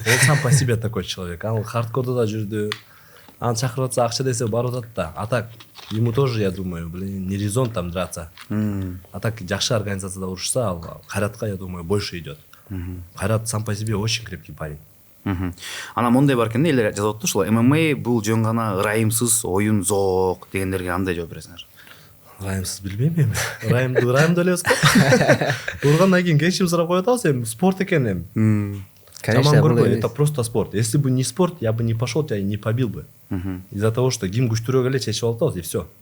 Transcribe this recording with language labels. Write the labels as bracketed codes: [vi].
[ru] Он сам по себе такой человек. [ky] Ал хардкорда да жүрдү. Аны чакырып атса, акча десе барып атат да. [ru] А так ему тоже, я думаю, блин, не резон там драться. А так [ky] жакшы организацияда урушса, [ru] ал Кайратка, я думаю, больше идет. Кайрат сам по себе очень крепкий парень. [ky] Ана мондай бар экен, эле жазып атты ушул ММА бул жөн гана ырайымсыз оюн зоок дегендерге андай жооп бересиңер? Ырайымсыз билбейм эми. Ырайымдуу элебиз го. Ургандан кийин кечирим сурап коюп атабыз, эми спорт экен эми. [ru] Конечно, это просто спорт. Если бы не спорт, я бы не пошел, тебя и не побил бы. Из-за того, что [ky] гим күчтүрөк эле чечип алып, [ru] и все.